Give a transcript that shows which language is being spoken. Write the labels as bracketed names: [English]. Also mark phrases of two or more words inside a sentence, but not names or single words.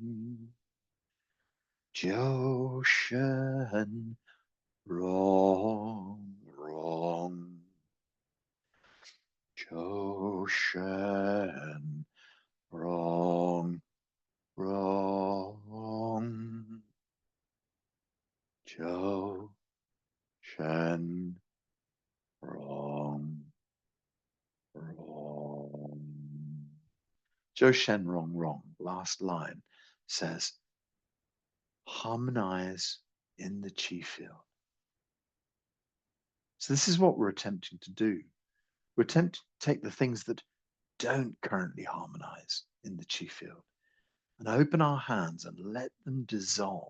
[English] Jiu Shen Rong Rong Jiu Shen Rong Rong Jiu Shen Rong Rong. Jiu Shen Rong Rong, last line, says harmonize in the chi field. So this is what we're attempting to do. We're attempting to take the things that don't currently harmonize in the chi field and open our hands and let them dissolve.